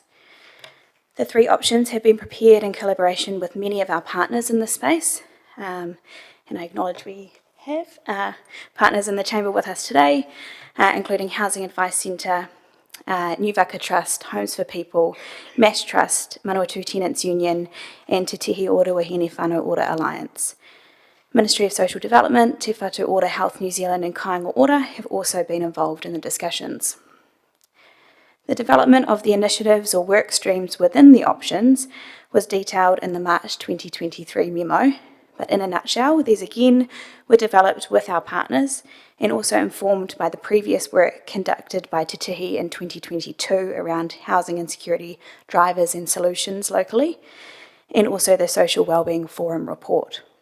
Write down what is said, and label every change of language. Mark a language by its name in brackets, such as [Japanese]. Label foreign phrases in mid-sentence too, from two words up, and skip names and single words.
[English] The 3 options have been prepared in collaboration with many of our partners in this space, and I acknowledge we have partners in the chamber with us today, including Housing Advice Centre, New Waka Trust, Homes for People, Mass Trust, Manawatu Tenants Union, and Te Tihi Ora Wahine Whānau Ora Alliance. Ministry of Social Development, Te Whatu Ora Health New Zealand and Kāinga Ora have also been involved in the discussions. The development of the initiatives or work streams within the options was detailed in the March 2023 memo, but in a nutshell, these again were developed with our partners and also informed by the previous work conducted by Te Tihi in 2022 around housing insecurity drivers and solutions locally, and also the Social Wellbeing Forum report.